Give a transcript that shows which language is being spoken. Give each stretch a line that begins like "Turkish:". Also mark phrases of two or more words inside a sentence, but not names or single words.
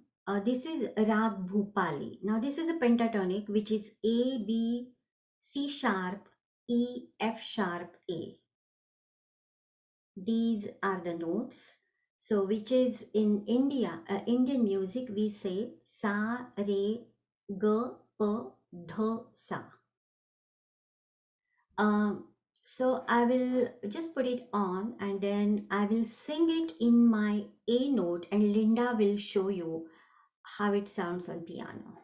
English: This is Rag Bhupali. Now this is a pentatonic which is A, B, C sharp, E, F sharp, A. These are the notes. So which is in India, Indian music, we say sa, re, ga, pa, dha, sa. So I will just put it on and then I will sing it in my A note and Linda will show you how it sounds on piano.